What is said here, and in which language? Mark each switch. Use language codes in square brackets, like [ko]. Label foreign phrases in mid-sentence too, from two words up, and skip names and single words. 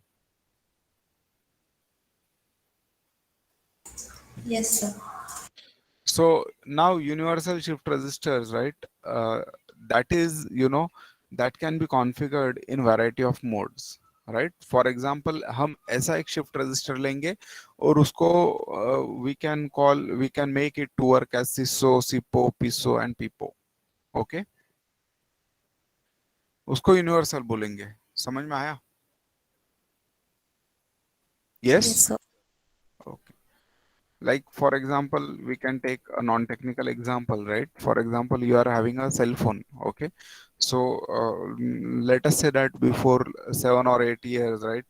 [en] Yes, sir. So now universal shift resistors, right, that is, you know, that can be configured in variety of modes, right? For example, [hi] हम ऐसा एक [en] shift resistor [hi] लेंगे और उसको [en] we can make it to work as SISO, SIPO, PISO and PIPO, okay? [hi] उसको universal बोलेंगे, समझ में आया? [en] Yes, Yes? sir. Okay. Like for example, we can take a non-technical example, right? For example, you are having a cell phone, okay? So let us say that before 7 or 8 years, right?